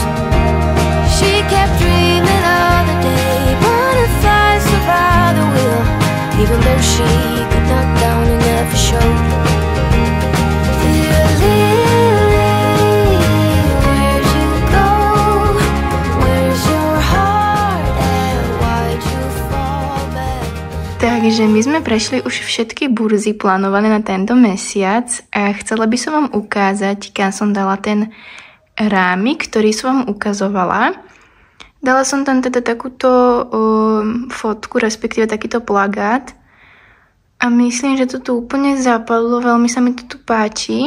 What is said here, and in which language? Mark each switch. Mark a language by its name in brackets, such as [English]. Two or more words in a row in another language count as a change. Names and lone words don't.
[English] She kept dreaming of the day butterflies survive the wheel, even though she got knocked down and never showed. Dear Lily, where'd you go? Where's your heart at? Why'd you fall back? [Slovak] Takže my sme prešli už všetky burzy plánované na tento mesiac a chcela by som vám ukázať, kam som dala ten rámik, ktorý som vám ukazovala. Dala som tam teda takúto fotku, respektíve takýto plagát a myslím, že to tu úplne zapadlo, veľmi sa mi to tu páči.